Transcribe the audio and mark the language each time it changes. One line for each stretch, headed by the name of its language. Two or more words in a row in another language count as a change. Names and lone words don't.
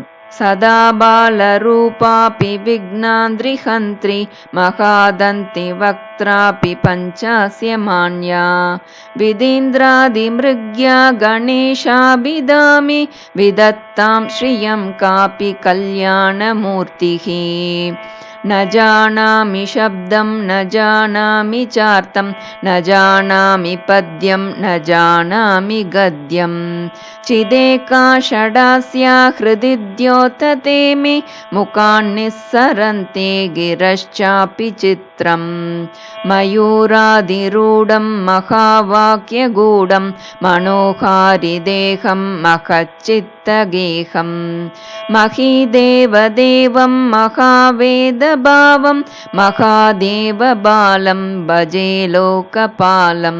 Sanskrit: सदा बाल रूपापि विघ्नाद्रिहन्त्री महादन्ति वक्त्रापि पञ्चास्य मान्या विधीन्द्रादि मृग्या गणेशाभिधामि विधत्तां श्रियं कापि कल्याण मूर्तिः. न जानामि शब्दं न जानामि चार्तं न जानामि पद्यं न जानामि गद्यं चिदेका षडास्या हृदि द्योतते मे मुखान्निस्सरन्ते गिरश्चापि चित्रं मयूरादिरूढं महावाक्यगूढं मनोहारिदेहं महच्चित्तगेहं महीदेवदेवं महावेदभावं महादेवबालं भजे लोकपालम्.